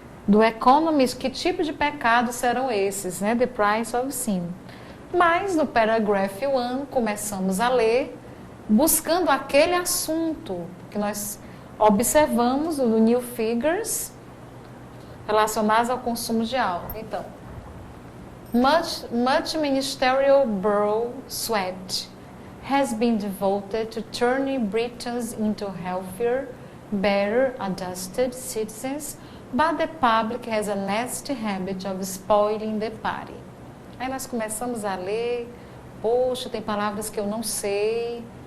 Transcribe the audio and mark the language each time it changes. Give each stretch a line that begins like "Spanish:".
Portuguese: Do Economist, que tipo de pecados serão esses, né?
English: The Price of Sin.
Portuguese: Mas no paragraph 1, começamos a ler, buscando aquele assunto que nós observamos no
English: New Figures,
Portuguese: relacionados ao consumo de álcool.
English: Então, much ministerial borough sweat has been devoted to turning Britons into healthier, better adjusted citizens, but the public has a nasty habit of spoiling the party.
Portuguese: Aí nós começamos a ler, poxa, tem palavras que eu não sei.